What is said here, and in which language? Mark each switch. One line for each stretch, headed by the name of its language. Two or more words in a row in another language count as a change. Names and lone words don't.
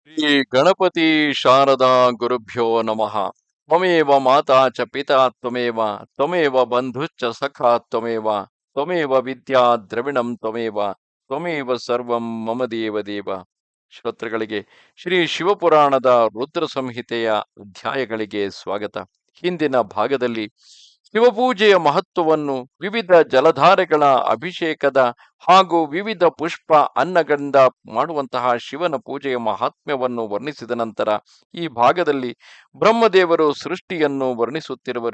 Sanskrit: श्री गणपति शारदा गुरुभ्यो नमः. त्वमेव माता च पिता त्वमेव त्वमेव बन्धुश्च सखा त्वमेव त्वमेव विद्या द्रविणं त्वमेव त्वमेव सर्वं मम देव देव.
Kannada: ಶ್ರೋತೃಗಳಿಗೆ ಶ್ರೀ ಶಿವಪುರಾಣದ ರುದ್ರ ಸಂಹಿತೆಯ ಅಧ್ಯಾಯಗಳಿಗೆ ಸ್ವಾಗತ. ಹಿಂದಿನ ಭಾಗದಲ್ಲಿ ಶಿವಪೂಜೆಯ ಮಹತ್ವವನ್ನು, ವಿವಿಧ ಜಲಧಾರೆಗಳ ಅಭಿಷೇಕದ ಹಾಗೂ ವಿವಿಧ ಪುಷ್ಪ ಅನ್ನಗಳಿಂದ ಮಾಡುವಂತಹ ಶಿವನ ಪೂಜೆಯ ಮಹಾತ್ಮ್ಯವನ್ನು ವರ್ಣಿಸಿದ ನಂತರ ಈ ಭಾಗದಲ್ಲಿ ಬ್ರಹ್ಮದೇವರು ಸೃಷ್ಟಿಯನ್ನು ವರ್ಣಿಸುತ್ತಿರುವರು.